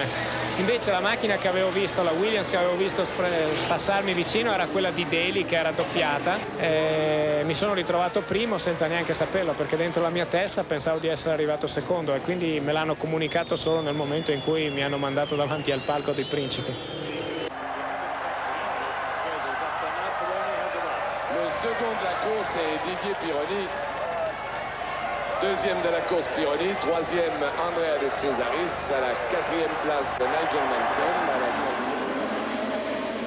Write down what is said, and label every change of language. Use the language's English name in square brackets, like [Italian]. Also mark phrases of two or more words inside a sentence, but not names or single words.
[Italian] Invece la macchina che avevo visto, la Williams che avevo visto passarmi vicino, era quella di Daly, che era doppiata. Mi sono ritrovato primo senza neanche saperlo, perché dentro la mia testa pensavo di essere arrivato secondo e quindi me l'hanno comunicato solo nel momento in cui mi hanno mandato davanti al palco dei principi. [French] Le second de la course est Didier Pironi. Deuxième de la course Pironi, troisième Andrea De Cesaris, à la 4e place Nigel Mansell, à la 5e.